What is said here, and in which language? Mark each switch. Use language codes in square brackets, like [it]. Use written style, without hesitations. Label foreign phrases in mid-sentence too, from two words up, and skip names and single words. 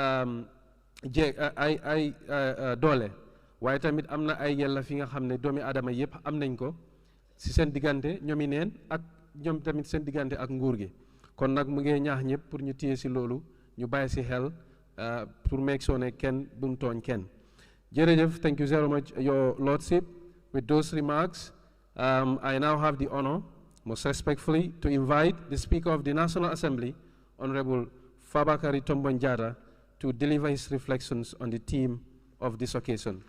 [wo] doole waaye tamit am na ay yelleef yi nga xam ne doomi aadama yëpp am nañ ko si seen diggante ñoomi neen ak ñoom tamit seen diggante ak nguur gi kon nag mu ngi ñaax ñëpp pour ñu téye si loolu ñu bàyyi si xel pour meeg soo ne kenn bu mu tooñ kenn Jerejef, [en] thank you very much, Your Lordship. With those remarks, I now have the honor, most respectfully, to invite the Speaker of the National Assembly, Honorable Fabakary Tombong Jatta, to deliver his reflections on the theme of this occasion.